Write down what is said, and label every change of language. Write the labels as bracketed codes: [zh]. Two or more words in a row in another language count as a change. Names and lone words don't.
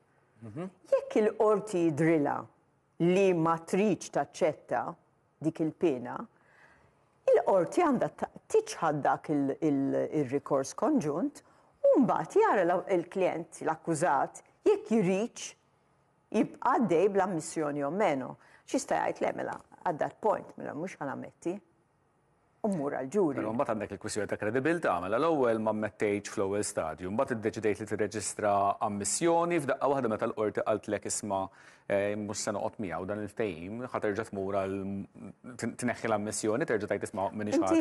[mt] Jekk il-qorti jidrilha li ma tridx taċċetta dik il-pena, il-qorti għandha tiċħad dak il-rikors konġunt u mbagħad jara il-klient, l-akkużat, jekk jridx jibqa' dej bl-ammissjoni o meno. Xista jgħid le mela [en] at that point [mt] mela mhux ħanammetti u mmur għall-ġuri. Però mbagħad għandek il-kwistjoni ta' kredibilità, mela l-ewwel ma mmettejx fl-ewwel stadju, mbagħad iddeċidejt li tirreġistra ammissjoni f'daqqa waħda meta l-qorti qaltlek isma' mhux se noqgħod miegħu dan il-ftehim, ħa terġa' tmur għal tneħħi l-ammissjoni, terġa' tgħid isma' m'iniex ħati.